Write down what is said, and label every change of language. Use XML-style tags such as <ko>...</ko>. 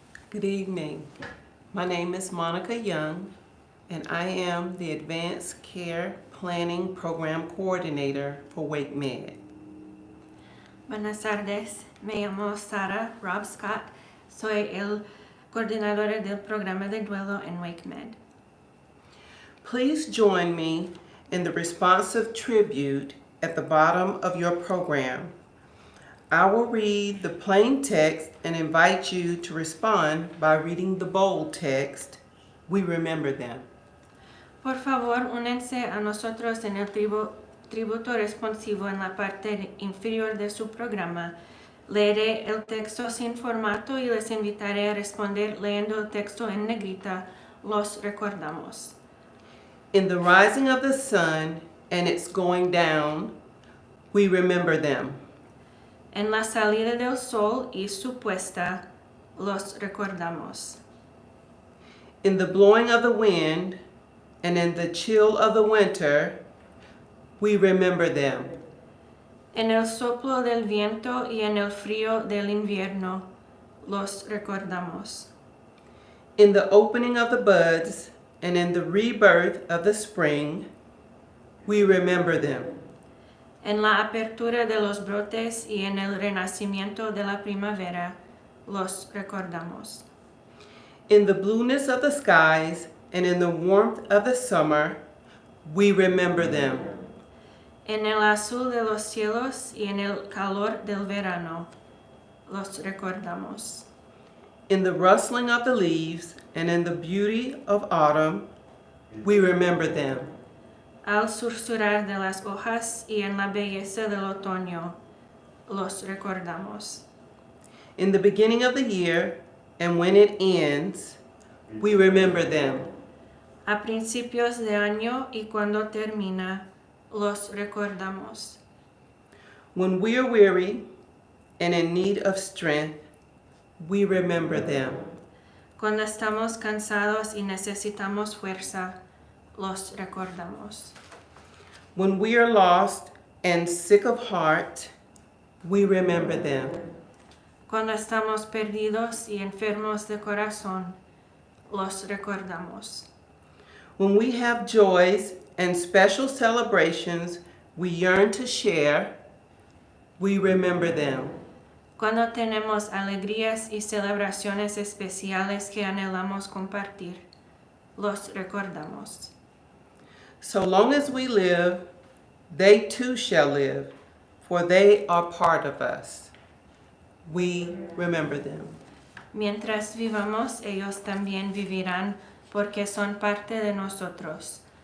<en>Good evening. My name is Monica Young, and I am the Advanced Care Planning Program Coordinator for WakeMed.</en> <es>Buenas tardes, me llamo Sara Robb-Scott. Soy el coordinador del programa de duelo en WakeMed.</es> <en>Please join me in the responsive tribute at the bottom of your program. I will read the plain text and invite you to respond by reading the bold text. We remember them.</en> <es>Por favor, únense a nosotros en el tributo responsivo en la parte inferior de su programa. Leeré el texto sin formato y les invitaré a responder leyendo el texto en negrita. Los recordamos.</es> <en>In the rising of the sun and its going down, we remember them.</en> <es>En la salida del sol y su puesta, los recordamos.</es> <en>In the blowing of the wind and in the chill of the winter, we remember them.</en> <es>En el soplo del viento y en el frío del invierno, los recordamos.</es> <en>In the opening of the buds and in the rebirth of the spring, we remember them.</en> <es>En la apertura de los brotes y en el renacimiento de la primavera, los recordamos.</es> <en>In the blueness of the skies and in the warmth of the summer, we remember them.</en> <es>En el azul de los cielos y en el calor del verano, los recordamos.</es> <en>In the rustling of the leaves and in the beauty of autumn, we remember them.</en> <es>Al susurrar de las hojas y en la belleza del otoño, los recordamos.</es> <en>In the beginning of the year and when it ends, we remember them.</en> <es>A principios de año y cuando termina, los recordamos.</es> <en>When we are weary and in need of strength, we remember them.</en> <es>Cuando estamos cansados y necesitamos fuerza, los recordamos.</es> <en>When we are lost and sick of heart, we remember them.</en> <es>Cuando estamos perdidos y enfermos de corazón, los recordamos.</es> <en>When we have joys and special celebrations we yearn to share, we remember them.</en> <es>Cuando tenemos alegrías y celebraciones especiales que anhelamos compartir, los recordamos.</es> <en>So long as we live, they too shall live, for they are part of us. We remember them.</en> <es>Mientras vivamos, ellos también vivirán porque son parte de nosotros.</es>